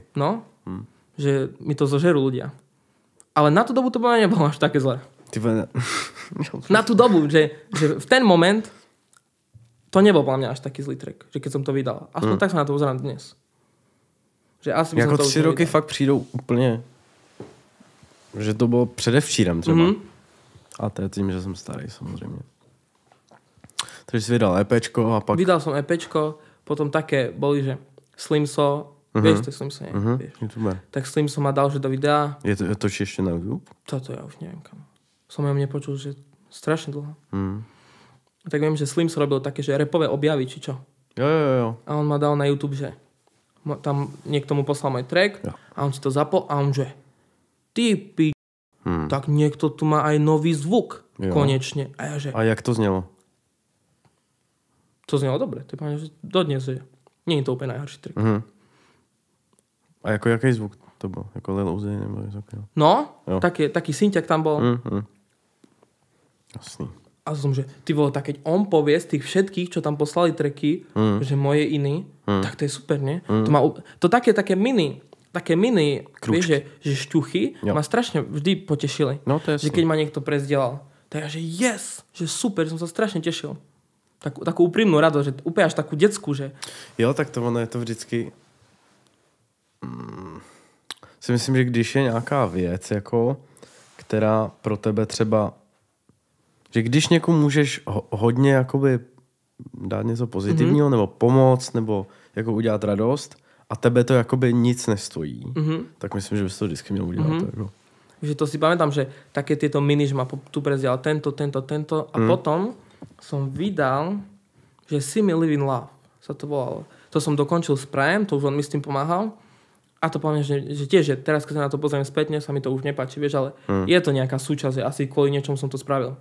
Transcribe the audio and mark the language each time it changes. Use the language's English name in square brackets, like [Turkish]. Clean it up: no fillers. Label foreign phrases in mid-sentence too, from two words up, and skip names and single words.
[Slovak] No, že mi to zožerú ľudia. Ale na tú dobu to bolo nebolo až také zlé. Na tú dobu, že v ten moment to nebol pre mňa až taký zlý track, že keď som to vydal. Aspoň tak sa na to pozerám dnes. Že asi by [Czech] jako [Slovak] som [Czech] to 3 roky fakt přijdou úplně, že to bylo předevčírem třeba. A to je tím, že jsem starý samozřejmě. Takže si vydal EPčko a pak... [Slovak] Vydal som EPčko, potom také boli, že Slimso, vieš, to je Slimso, nie? Vieš. YouTuber. Tak Slimso ma dal, že do videa. Je to ešte na YouTube? Toto ja už neviem kam. Som ja nepočul, že strašne dlho. Tak viem, že Slimso robil také, že rapové objavy, či čo. [Czech] Jo. [Slovak] A on ma dal na YouTube, že tam niekto mu poslal môj track a on si to zapol a on, že ty tak niekto tu má aj nový zvuk. Konečne. A ja, že... A jak to znelo? To znelo dobre. To je páne, že dodnes, že nie je to úplne najhorší track. [Czech] A jako jaký zvuk to byl? Jako Lil Uzi nebo něco takového? [Slovak] No, taký synťak tam bol. [Czech] Jasný. [Slovak] A som, že ty vole, tak keď on povie z tých všetkých, čo tam poslali tracky, že moje iný, tak to je super, nie? To také mini, vieš, že šťuchy ma strašne vždy potešili. [Czech] No, to je [Slovak] že keď ma niekto prezdielal. Tak že yes, že super, som sa strašne tešil. Takú úprimnú radosť, že úplne až takú detskú, že... [Czech] Jo, tak to ono je to vždycky... si myslím, že když je nějaká věc, jako, která pro tebe třeba... Že když někomu můžeš hodně jakoby dát něco pozitivního, nebo pomoct, nebo jako udělat radost, a tebe to jakoby nic nestojí, tak myslím, že bys to vždycky měl udělat. Jako. [Slovak] Že to si pamätám, že také tieto mini, že ma tu prezdial tento a potom som vydal, že See Me Live in Love sa to volalo. To som dokončil s Prajem, to už on mi s tým pomáhal. A to poviem, že tiež, že teraz, keď sa na to pozriem spätne, sa mi to už nepáči, vieš, ale je to nejaká súčasť, asi kvôli niečom som to spravil.